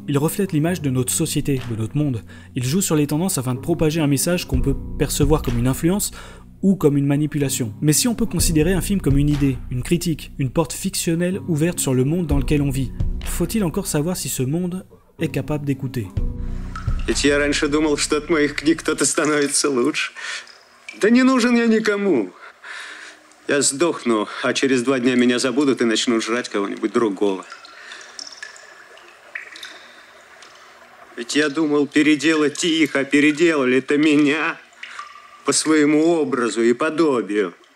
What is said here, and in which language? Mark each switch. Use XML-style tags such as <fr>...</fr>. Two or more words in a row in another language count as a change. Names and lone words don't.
<fr>Il reflète l'image de notre société, de notre monde. Il joue sur les tendances afin de propager un message qu'on peut percevoir comme une influence ou comme une manipulation. Mais si on peut considérer un film comme une idée, une critique, une porte fictionnelle ouverte sur le monde dans lequel on vit, faut-il encore savoir si ce monde est capable d'écouter?</fr> <ru>Ведь я раньше думал, что от моих книг кто-то становится лучше. Да не нужен я никому. Я сдохну, а через 2 дня меня забудут и начнут жрать кого-нибудь другого. Ведь я думал переделать их, а переделали-то меня по своему образу и подобию.</ru>